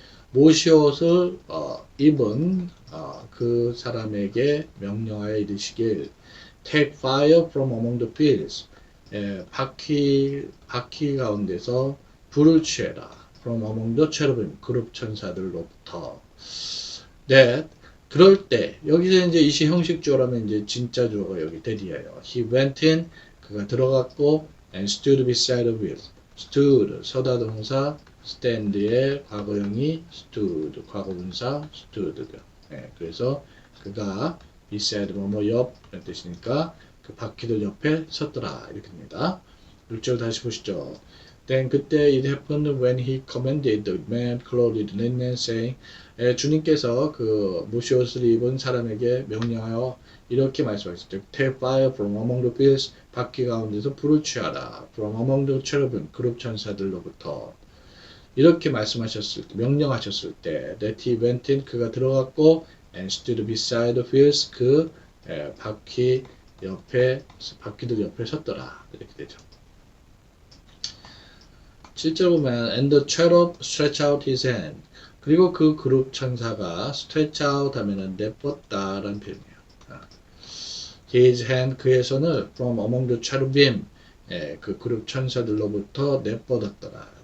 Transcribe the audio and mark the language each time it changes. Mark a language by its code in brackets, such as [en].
[ko] 모시옷을 입은 그 사람에게 명령하여 이르시길 [en] take fire from among the fields [ko] 바퀴 가운데서 불을 취해라. [en] From among the cherubim, [ko] 그룹 천사들로부터. That, 그럴 때, 여기서 이제 이시 형식 주어라면 이제 진짜 주어가 여기 대디예요. [en] He went in, [ko] 그가 들어갔고, [en] and stood beside the wheel. [ko] stood, 서다 동사, stand의 과거형이 stood, 과거분사, stood. 그래서 그가 beside, 뭐뭐 옆, 이런 뜻이니까, 그 바퀴들 옆에 섰더라. 이렇게 됩니다. 6절 다시 보시죠. [en] Then [ko] 그때 [en] it happened when he commanded the man clothed in linen saying [ko] 주님께서 그 무시옷을 입은 사람에게 명령하여 이렇게 말씀하셨죠. [en] Take fire from among the fields [ko] 바퀴 가운데서 불을 취하라. [en] From among the cherubim [ko] 그룹 천사들로부터 이렇게 말씀하셨을 때 명령하셨을 때 [en] that he went in [ko] 그가 들어갔고 [en] and stood beside the fields [ko] 그 바퀴들 옆에 섰더라. 이렇게 되죠. 7절 보면 [en] and the cherub stretched out his hand [ko] 그리고 그 그룹 천사가 [en] stretch out [ko] 하면은 내뻗다 라는 표현이에요. [en] his hand [ko] 그의 손을 [en] from among the cherubim [ko] 그 그룹 천사들로부터 내뻗었더라.